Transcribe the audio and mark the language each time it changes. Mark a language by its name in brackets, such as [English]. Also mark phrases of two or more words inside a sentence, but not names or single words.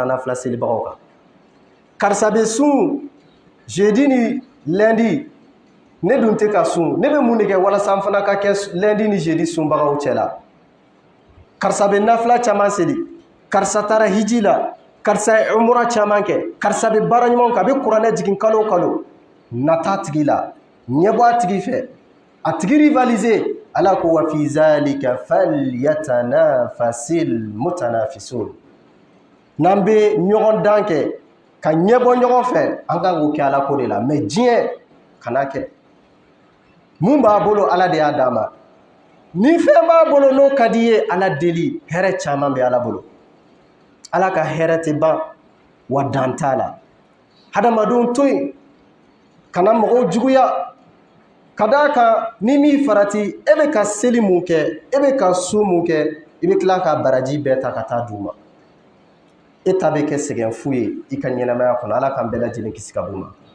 [Bambara] nafila selibagaw kan karisa bɛ sun jeudi ni lundi ne dun tɛ ka sun ne bɛ mun de kɛ walasa n fana ka kɛ lundi ni jeudi sunbagaw cɛ la karisa bɛ nafila caman seli karisa taara hiji la karisa ye umura caman kɛ karisa bɛ baara ɲuman kɛ a bɛ kuranɛ jigin kalo o kalo nata tigi la ɲɛbɔ a tigi fɛ a tigi rivaliser Ala ko [Arabic] وفي ذلك فليتنافس المتنافسون [Bambara] n'an bɛ ɲɔgɔn dan kɛ ka ɲɛbɔ ɲɔgɔn fɛ an kan k'o kɛ ala ko de la mais diɲɛ kana kɛ mun b'a bolo ala de y'a d'a ma ni fɛn b'a bolo n'o ka di ye ala deli hɛrɛ caman bɛ ala bolo ala ka hɛrɛ tɛ ban wa dan t'a la hadamadenw to yen kana mɔgɔw juguya ka d'a kan ni min farati e bɛ ka seli mun kɛ e bɛ ka su mun kɛ i bɛ tila ka baraji bɛɛ ta ka taa d'u ma e ta bɛ kɛ sɛgɛn fu ye i ka ɲɛnamaya kɔnɔ ala k'an bɛɛ lajɛlen kisi ka bɔ ma